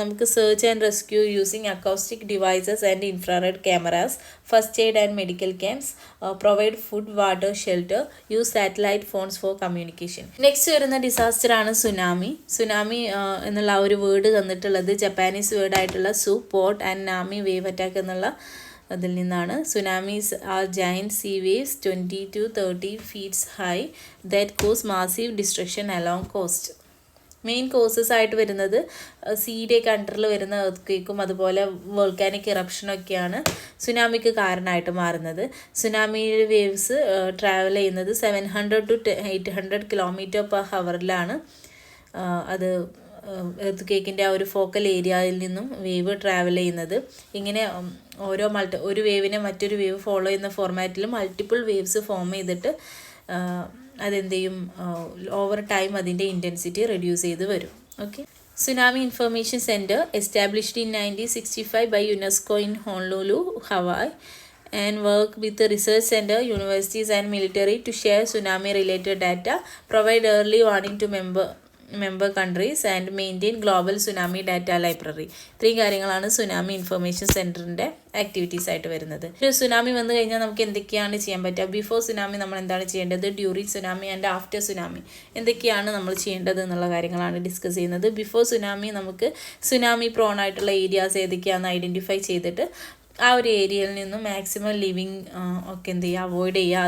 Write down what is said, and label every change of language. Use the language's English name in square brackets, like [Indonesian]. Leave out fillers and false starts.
[English] നമുക്ക് search and rescue using acoustic devices and infrared cameras, first aid and medical camps, provide food, water, shelter, use satellite phones for communication. [Malayalam] Next വരുന്ന ഡിസാസ്റ്ററാണ് tsunami. Tsunami എന്നുള്ള ആ ഒരു word തന്നിട്ടുള്ളത് Japanese വേർഡായിട്ടുള്ള സു, port and നാമി, wave attack എന്നുള്ള അതിൽ നിന്നാണ്. [English] Tsunamis are giant sea waves 20 to 30 feet high that cause massive destruction along coast. [Malayalam] Main causes ആയിട്ട് വരുന്നത് സീയുടെയൊക്കെ അണ്ടറിൽ വരുന്ന എർത്ത് അതുപോലെ വോൾക്കാനിക് ഇറപ്ഷനൊക്കെയാണ് സുനാമിക്ക് കാരണമായിട്ട് മാറുന്നത്. സുനാമി വേവ്സ് ട്രാവൽ ചെയ്യുന്നത് 700 to 800 km/h അത് എർത്ത് ആ ഒരു ഫോക്കൽ ഏരിയയിൽ നിന്നും വേവ് ട്രാവൽ ചെയ്യുന്നത്. ഇങ്ങനെ ഒരു വേവിനെ മറ്റൊരു വേവ് ഫോളോ ചെയ്യുന്ന ഫോർമാറ്റിൽ മൾട്ടിപ്പിൾ വേവ്സ് ഫോം ചെയ്തിട്ട് അതെന്ത് ചെയ്യും, ഓവർ ടൈം അതിൻ്റെ ഇൻറ്റൻസിറ്റി റെഡ്യൂസ് ചെയ്ത് വരും. Okay. [English] Tsunami information centre established in 1965 by UNESCO in Honolulu, Hawaii, and work with the research center, universities and military to share tsunami related data, provide early warning to member countries and maintain global tsunami data library. [Malayalam] ഇത്രയും കാര്യങ്ങളാണ് tsunami information സെൻറ്ററിൻ്റെ activities ആയിട്ട് വരുന്നത്. ഒരു tsunami വന്നു കഴിഞ്ഞാൽ നമുക്ക് എന്തൊക്കെയാണ് ചെയ്യാൻ പറ്റുക? ബിഫോർ സുനാമി നമ്മൾ എന്താണ് ചെയ്യേണ്ടത്, during tsunami and after tsunami എന്തൊക്കെയാണ് നമ്മൾ ചെയ്യേണ്ടത് എന്നുള്ള കാര്യങ്ങളാണ് ഡിസ്കസ് ചെയ്യുന്നത്. ബിഫോർ സുനാമി നമുക്ക് സുനാമി പ്രോൺ ആയിട്ടുള്ള ഏരിയാസ് ഏതൊക്കെയാണെന്ന് ഐഡൻറ്റിഫൈ ചെയ്തിട്ട് ആ ഒരു ഏരിയയിൽ നിന്നും മാക്സിമം ലിവിങ് ഒക്കെ എന്ത് ചെയ്യുക, അവോയ്ഡ് ചെയ്യുക.